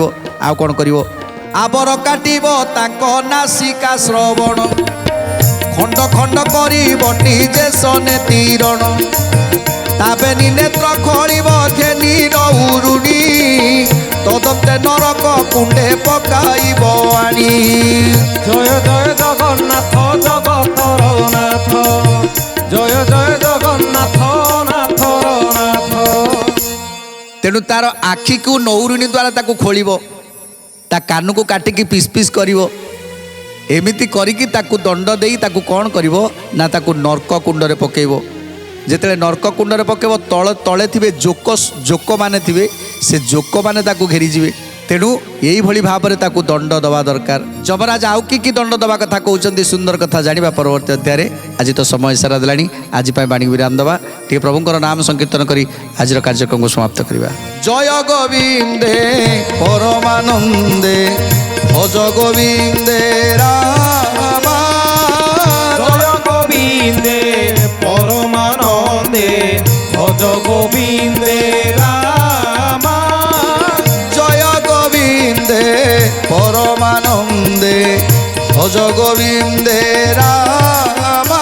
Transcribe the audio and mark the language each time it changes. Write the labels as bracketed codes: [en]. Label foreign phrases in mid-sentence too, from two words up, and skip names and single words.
[or] ଆଉ କ'ଣ କରିବ, ଆବର କାଟିବ ତାଙ୍କ ନାସିକା ଶ୍ରବଣ, ଖଣ୍ଡ ଖଣ୍ଡ କରିବ ନିଜେ ସନେ ତୀରଣ। ତାବେନି ନେତ୍ର ଖୋଳିବ ଘେନି ନଉରୁଣୀ, ତଦନ୍ତେ ନରକ କୁଣ୍ଡେ ପକାଇବ ଆଣି। ଜୟ ଜୟ ଜଗନ୍ନାଥ ଜଗତର ନାଥ, ଜୟ ଜୟ ଜଗନ୍ନାଥ ନାଥର ନାଥ। ତେଣୁ ତାର ଆଖିକୁ ନଉରୁଣୀ ଦ୍ୱାରା ତାକୁ ଖୋଳିବ, ତା କାନକୁ କାଟିକି ପିସ୍ ପିସ୍ କରିବ। ଏମିତି କରିକି ତାକୁ ଦଣ୍ଡ ଦେଇ ତାକୁ କ'ଣ କରିବ ନା ତାକୁ ନର୍କ କୁଣ୍ଡରେ ପକାଇବ। ଯେତେବେଳେ ନର୍କ କୁଣ୍ଡରେ ପକାଇବ, ତଳେ ଥିବେ ଜୋକମାନେ ଥିବେ, ସେ ଜୋକମାନେ ତାକୁ ଘେରିଯିବେ। ତେଣୁ ଏଇଭଳି ଭାବରେ ତାକୁ ଦଣ୍ଡ ଦେବା ଦରକାର। ଯମରାଜ ଆଉ କି ଦଣ୍ଡ ଦେବା କଥା କହୁଛନ୍ତି, ସୁନ୍ଦର କଥା ଜାଣିବା ପରବର୍ତ୍ତୀ ଅଧ୍ୟାୟରେ। ଆଜି ତ ସମୟ ସାରା ଦେଲାଣି, ଆଜି ପାଇଁ ବାଣୀ ବିରାମ ଦେବା। ଟିକେ ପ୍ରଭୁଙ୍କର ନାମ ସଂକୀର୍ତ୍ତନ କରି ଆଜିର କାର୍ଯ୍ୟକ୍ରମକୁ ସମାପ୍ତ କରିବା। ଜୟ ଗୋବିନ୍ଦେ ପରମାନନ୍ଦେ, ଭଜ ଗୋବିନ୍ଦେ ରାମା। ଜୟ ଗୋବିନ୍ଦେ ପରମାନନ୍ଦେ, ଭଜ ଗୋବିନ୍ଦେ ରାମା। ଜୟ ଗୋବିନ୍ଦେ ପରମାନନ୍ଦେ, ଭଜ ଗୋବିନ୍ଦେ ରାମା।